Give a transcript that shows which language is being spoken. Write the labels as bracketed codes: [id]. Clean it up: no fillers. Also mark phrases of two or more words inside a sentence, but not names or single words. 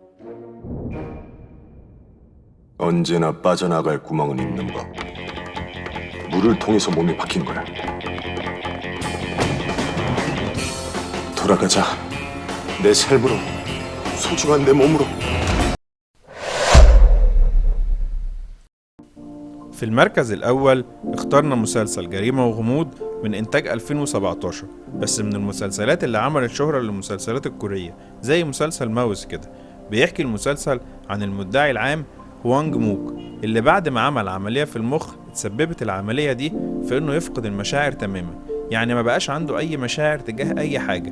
[ko] 언제나 빠져나갈 구멍은 있는 법. 물을 통해서 몸이 박힌 거야. 돌아가자. 내 삶으로, 소중한 내 몸으로. [ar] في المركز الأول اخترنا مسلسل جريمة وغموض من إنتاج 2017، بس من المسلسلات اللي عملت شهرة للمسلسلات الكورية زي مسلسل ماوس كده. بيحكي المسلسل عن المدعي العام هوانج موك اللي بعد ما عمل عملية في المخ تسببت العملية دي في إنه يفقد المشاعر تماما، يعني ما بقاش عنده أي مشاعر تجاه أي حاجة.